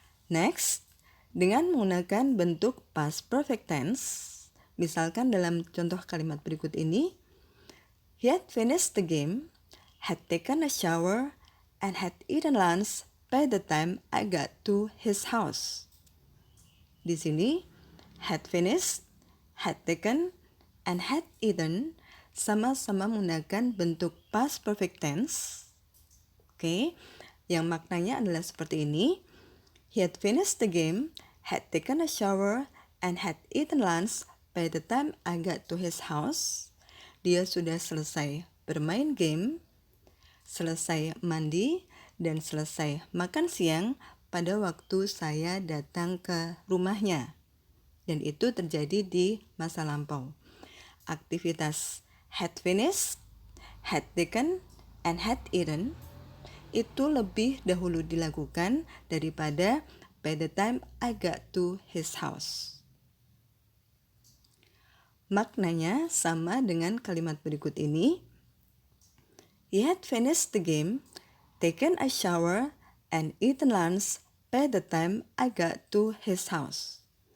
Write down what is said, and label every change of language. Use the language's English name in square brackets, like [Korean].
[English] Next, [Indonesian] dengan menggunakan bentuk [English] past perfect tense, [Indonesian] misalkan dalam contoh kalimat berikut ini, [English] he had finished the game, had taken a shower, and had eaten lunch by the time I got to his house. [Indonesian] Di sini, [English] had finished, had taken, and had eaten [Indonesian] sama-sama menggunakan bentuk past perfect tense. Oke, yang maknanya adalah seperti ini. [English] He had finished the game, had taken a shower, and had eaten lunch by the time I got to his house. [Indonesian] Dia sudah selesai bermain game, selesai mandi, dan selesai makan siang pada waktu saya datang ke rumahnya. Dan itu terjadi di masa lampau. Aktivitas [English] had finished, had taken, and had eaten [Indonesian] itu lebih dahulu dilakukan daripada [English] by the time I got to his house. [Indonesian] Maknanya sama dengan kalimat berikut ini. [English] He had finished the game, taken a shower, and eaten lunch by the time I got to his house.